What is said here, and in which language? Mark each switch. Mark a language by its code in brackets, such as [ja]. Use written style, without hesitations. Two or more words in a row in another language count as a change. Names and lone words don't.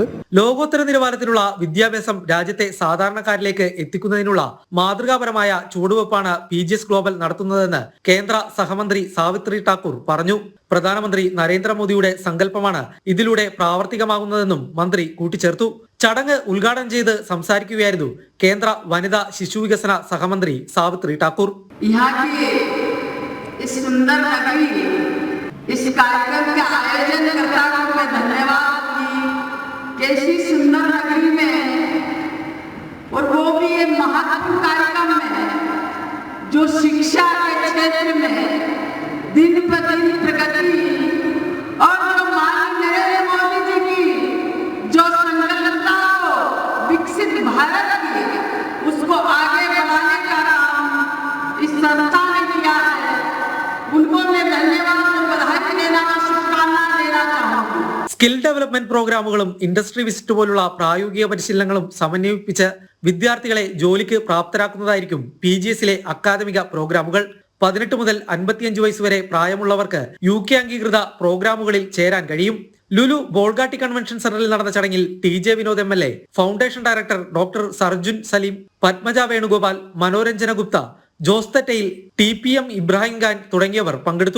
[ml] ലോകോത്തര നിലവാരത്തിലുള്ള വിദ്യാഭ്യാസം രാജ്യത്തെ സാധാരണക്കാരിലേക്ക് എത്തിക്കുന്നതിനുള്ള മാതൃകാപരമായ ചുവടുവെപ്പാണ് PGS ഗ്ലോബൽ നടത്തുന്നതെന്ന് കേന്ദ്ര സഹമന്ത്രി സാവിത്രി താക്കൂർ പറഞ്ഞു. പ്രധാനമന്ത്രി നരേന്ദ്രമോദിയുടെ സങ്കല്പമാണ് ഇതിലൂടെ പ്രാവർത്തികമാകുന്നതെന്നും മന്ത്രി കൂട്ടിച്ചേർത്തു. ചടങ്ങ് ഉദ്ഘാടനം ചെയ്ത് സംസാരിക്കുകയായിരുന്നു കേന്ദ്ര വനിതാ ശിശുവികസന സഹമന്ത്രി സാവിത്രി താക്കൂർ. [hi] इस कार्यक्रम के आयोजन करता हूं मैं धन्यवाद जैसी सुंदर नगरी में, और वो भी ये महत्वपूर्ण कार्यक्रम में जो शिक्षा के क्षेत्र में दिन प्रतिदिन प्रगति और जो माननीय नरेंद्र मोदी जी की जो संकल्पना को विकसित भारत की उसको आगे बढ़ाने का काम इस संस्था ने किया है, उनको मैं धन्यवाद और बधाई देना और शुभकामनाएं देना चाहूँगी। [en] skill development [ml] പ്രോഗ്രാമുകളും [en] industry visit [ml] പോലുള്ള പ്രായോഗിക പരിശീലനങ്ങളും സമന്വയിപ്പിച്ച് വിദ്യാർത്ഥികളെ ജോലിക്ക് പ്രാപ്തരാക്കുന്നതായിരിക്കും PGSലെ അക്കാദമിക പ്രോഗ്രാമുകൾ. 18 മുതൽ 55 വയസ്സ് വരെ പ്രായമുള്ളവർക്ക് UK അംഗീകൃത പ്രോഗ്രാമുകളിൽ ചേരാൻ കഴിയും. ലുലു ബോൾഗാട്ടി കൺവെൻഷൻ സെന്ററിൽ നടന്ന ചടങ്ങിൽ TJ വിനോദ് MLA, [en] foundation director doctor [ml] സർജുൻ സലീം, പത്മജ വേണുഗോപാൽ, മനോരഞ്ജന ഗുപ്ത, ജോസ് തെറ്റയിൽ, TPM ഇബ്രാഹിം ഖാൻ തുടങ്ങിയവർ പങ്കെടുത്തു.